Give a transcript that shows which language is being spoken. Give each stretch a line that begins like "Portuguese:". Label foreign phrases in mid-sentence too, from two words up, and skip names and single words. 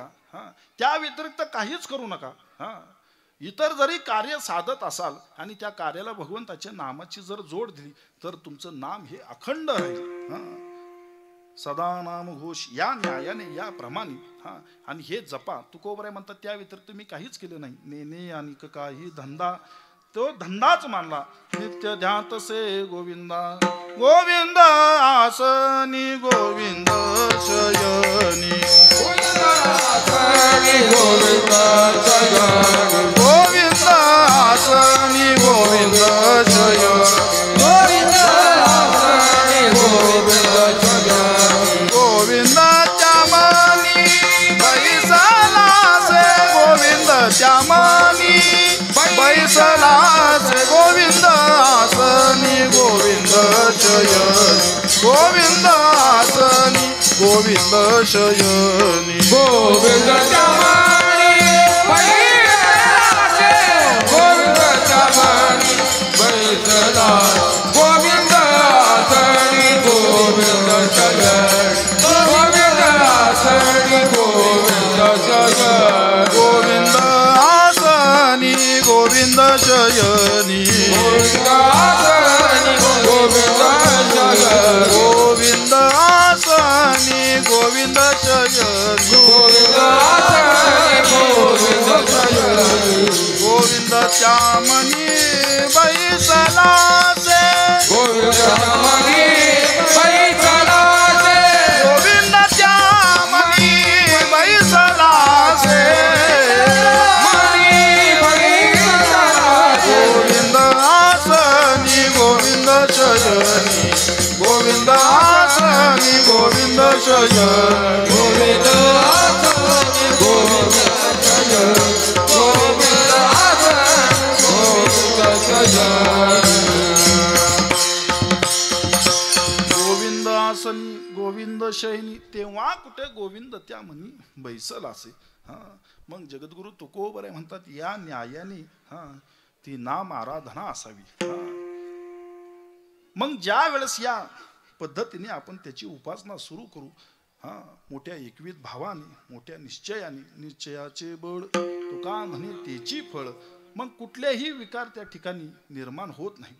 Marathi: त्या व्यतिरिक्त काहीच करू नका. इतर जरी कार्य साधत असाल आणि त्या कार्याला भगवंताच्या नामाची जर जोड दिली तर तुमचं नाम हे अखंड राहील. सदा नाम घोष या न्यायाने या प्रमाणे आणि हे जपा. तुकोबराय म्हणतात त्या व्यतिरिक्त मी काहीच केलं नाही. नेने आणि काही धंदा तो धंदाच मानला. नित्य ध्यात से गोविंदा गोविंद आसनी गोविंद शयनी गोविंद गोविंद आसनी गोविंद शयनी गोविंद गोविंद त्यामनी बैसला से गोविंद त्यामनी बैसला से गोविंद आसनी गोविंद शयनी गोविंद आसनी गोविंद शयनी गोविंद त्यामनी बैसला से गोविंद त्यामनी बैसला गोविंद आसनी गोविंद शयनी गोविंद आसनी गोविंद शयनी गोविंद आसनी गोविंद शयनी गोविंद आसनी गोविंद शयनी गोविंद आसनी गोविंद शयनी गोविंद आसनी गोविंद शयनी गोविंद त्यामनी बैसला से गोविंद त्यामनी बैसला से गोविंद त्यामनी बैसला से मनी बैसला से गोविंद आसनी गोविंद शयनी गोविंद आसनी गोविंद जय गोविंद गोविंद जय गोविंद गोविंद आसनी गोविंद शयनी तेव्हा कुठे गोविंद त्या म्हणी बैसल असे. मग जगद्गुरु तुकोबरे म्हणतात या न्यायाने ती नाम आराधना असावी. मग ज्या वेळेस या पद्धतीने आपण त्याची उपासना सुरू करू, मोठ्या एकविध भावाने, मोठ्या निश्चयाने, निश्चयाचे बळ तुका म्हणे त्याची फळ, मग कुठलेही विकार त्या ठिकाणी निर्माण होत नाही.